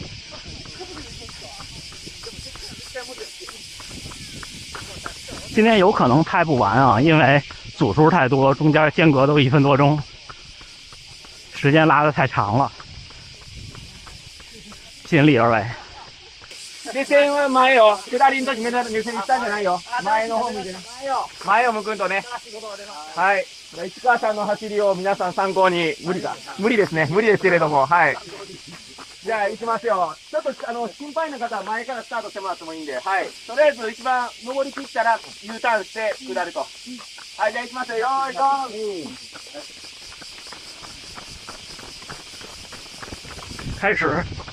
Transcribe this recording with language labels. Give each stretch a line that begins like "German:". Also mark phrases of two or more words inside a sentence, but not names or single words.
Chinese: 今天有可能拍不完啊，因为组数太多，中间间隔都1分多钟，时间拉得太长了，尽力而为。
Japanese: 目線は前よ。左の時目線下じゃないよ。前の方向いてね。前を向くんとね。はい。市川さんの走りを皆さん参考に、無理ですね。無理ですけれども、はい。じゃあ行きますよ。ちょっと心配な方は前からスタートしてもらってもいいんで、はい。とりあえず一番登り切ったら U ターンして下ると。はい、じゃあ行きますよ。よーい、ドン。
Chinese: 开始。